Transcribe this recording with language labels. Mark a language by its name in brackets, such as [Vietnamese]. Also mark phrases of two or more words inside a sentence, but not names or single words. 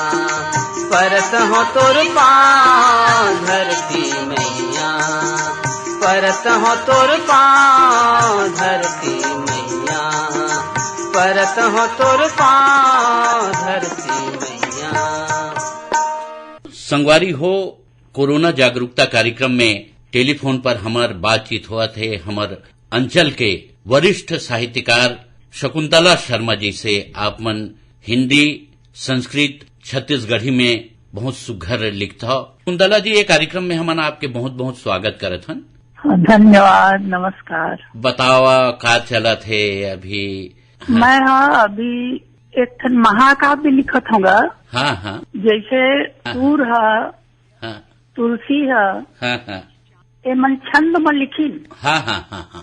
[Chhattisgarhi] परत हो तोर पाँव धरती मैया परत हो तोर पाँव धरती मैया परत हो तोर पाँव धरती मैया। संगवारी हो कोरोना जागरूकता कार्यक्रम में टेलीफोन पर हमार बातचीत हुआ थे हमार अंचल के वरिष्ठ साहित्यकार शकुंतला शर्मा जी से आप मन हिंदी संस्कृत छत्तीसगढ़ी में बहुत सुघर लिखता। शकुंतला जी ये कार्यक्रम में हमन आपके बहुत बहुत स्वागत करत हन। धन्यवाद नमस्कार। बतावा का चला थे अभी। मैं अभी एक ठन महाकाव्य लिखत हूँगा। हाँ हाँ जैसे सूर है तुलसी है ये मन छंद में लिखी। हाँ हाँ हाँ हाँ